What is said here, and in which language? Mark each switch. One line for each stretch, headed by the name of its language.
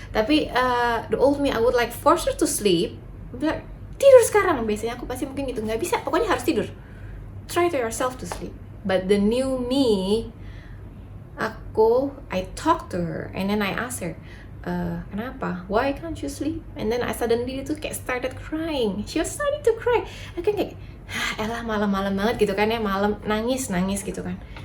Indonesian: Tapi
English: the old me, I would like force her to sleep. Like,
Indonesian: tidur sekarang. Biasanya aku pasti mungkin gitu, nggak bisa, pokoknya harus tidur.
English: Try to yourself to sleep. But the new me, I talk to her and then I ask her,
Indonesian: kenapa?
English: Why can't you sleep? And then I suddenly
Indonesian: tuh kayak
English: started crying. She was starting to cry.
Indonesian: Aku kayak, elah malam-malam banget gitu kan ya, malam nangis gitu kan.